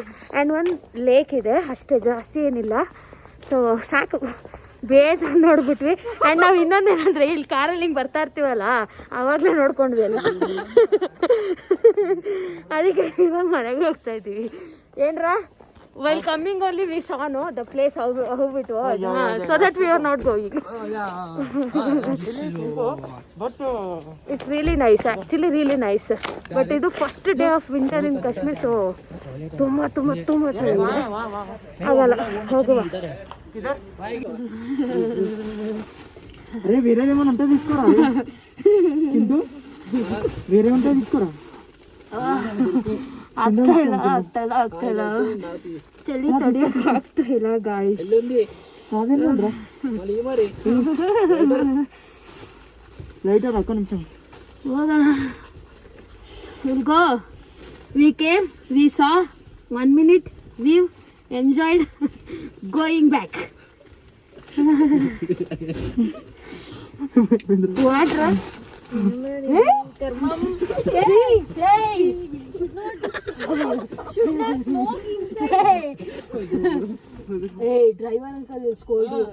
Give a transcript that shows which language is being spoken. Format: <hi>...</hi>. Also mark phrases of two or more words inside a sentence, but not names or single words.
<kn>ಆ್ಯಂಡ್ ಒಂದು ಲೇಕ್ ಇದೆ ಅಷ್ಟೇ, ಜಾಸ್ತಿ ಏನಿಲ್ಲ. ಸೊ ಸಾಕು, ಬೇಜಾರು ನೋಡ್ಬಿಟ್ವಿ. ಆ್ಯಂಡ್ ನಾವು ಇನ್ನೊಂದೇನಂದರೆ ಇಲ್ಲಿ ಕಾರಲ್ಲಿ ಹಿಂಗೆ ಬರ್ತಾ ಇರ್ತೀವಲ್ಲ ಆವಾಗಲೇ ನೋಡ್ಕೊಂಡ್ವಿ ಅಲ್ಲ. ಅದಕ್ಕೆ ಇವಾಗ ಮನೆಗೆ ಹೋಗ್ತಾ ಇದ್ದೀವಿ.</kn> <en>ಏನ್ರಾ while coming only we saw no the place how it was, so that we are not going. it's really nice, actually really nice.</en> <kn>ಬಟ್ ಇದು</kn> <en>first day of winter in Kashmir.</en> <kn>ಸೊ ತುಂಬ ತುಂಬ ತುಂಬ ಚೆನ್ನಾಗಿದೆ. ಆಗಲ್ಲ, ಹೋಗುವ.</kn> <te>అరే వేరేదేమన్నా ఉంటే తీసుకోరా చింటూ, వేరే ఉంటే తీసుకోరా.</te> <kn>ಆಗ್ತಾಯಿಲ್ಲ ಚಳಿ ತಡಿಯೋಕೆ ಆಗ್ತಾಯಿಲ್ಲ ಗಾಳಿ.</kn> <te>లైట్ ఒక్క నిమిషం</te> <kn>ಹೋಗೋಣ.</kn> <en>We'll go. We came, we saw 1 minute view, enjoyed, going back. What? Hey, driver uncle will scold you.</en>